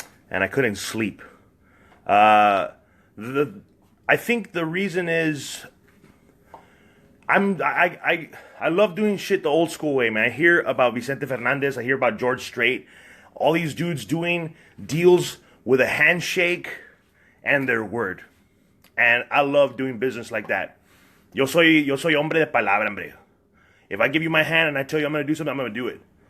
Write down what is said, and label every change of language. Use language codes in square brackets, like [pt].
[en] And I couldn't sleep. I think the reason is I love doing shit the old school way, man. I hear about Vicente Fernandez. I hear about George Strait. All these dudes doing deals with a handshake and their word. And I love doing business like that. [es] Yo soy hombre de palabra, hombre. [en] If I give you my hand and I tell you I'm going to do something, I'm going to do it.